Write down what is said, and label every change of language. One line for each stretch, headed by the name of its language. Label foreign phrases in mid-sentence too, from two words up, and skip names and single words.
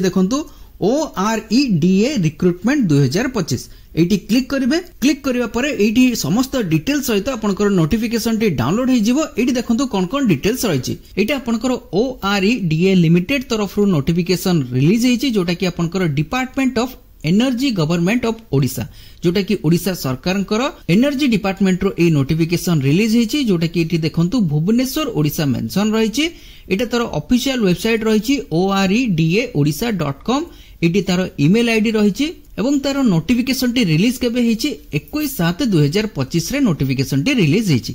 Odia: ଦେଖନ୍ତୁ OREDA ରିକ୍ରୁଟମେଣ୍ଟ 2025 ଏଠି କ୍ଲିକ୍ କରିବେ। କ୍ଲିକ୍ କରିବା ପରେ ଏଠି ସମସ୍ତ ଡିଟେଲ୍ସ ସହିତ ଆପଣଙ୍କର ନୋଟିଫିକେସନ୍ ଟି ଡାଉନଲୋଡ୍ ହେ ଯିବ। ଏଠି ଦେଖନ୍ତୁ କେଉଁ ଡିଟେଲ୍ସ ରହିଛି। ଏଠି ଆପଣଙ୍କର OREDA ଲିମିଟେଡ୍ ତରଫ ରୁ ନୋଟିଫିକେସନ୍ ରିଲିଜ୍ ହେଇଛି ଯୋଉଟା କି ଆପଣଙ୍କର
English: Department of Energy Government of Odisha
Odia: ଯୋଉଟା କି ଓଡ଼ିଶା ସରକାରଙ୍କର
English: Energy Department
Odia: ରୁ ଏ ନୋଟିଫିକେସନ୍ ରିଲିଜ୍ ହେଇଛି ଯୋଉଟା କି ଏଠି ଦେଖନ୍ତୁ ଭୁବନେଶ୍ୱର ଓଡ଼ିଶା ମେନସନ୍ ରହିଛି। ଏଇଟା ତା'ର
English: official website
Odia: रहिछि oredaodisha.com। ଏଠି ତା'ର
English: email ID
Odia: ରହିଛି ଏବଂ ତା'ର ନୋଟିଫିକେସନ୍ ଟି ରିଲିଜ୍ କେବେ ହେଇଛି 21/7/2025 ରେ ନୋଟିଫିକେସନ୍ ଟି ରିଲିଜ୍ ହେଇଛି।